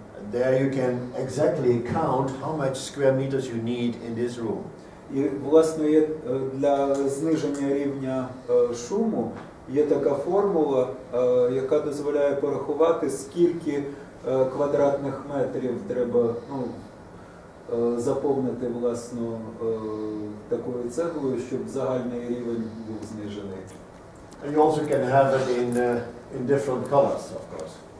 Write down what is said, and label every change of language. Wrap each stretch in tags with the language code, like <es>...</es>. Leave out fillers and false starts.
<en>There you can exactly count how much square meters you need in this room.</en> <uk>І, власне, є для зниження рівня шуму є така формула, яка дозволяє порахувати, скільки квадратних метрів треба заповнити, власне, такою цеглою, щоб загальний рівень був знижений.</uk> <en>And you also can have it in different colors, of course.</en>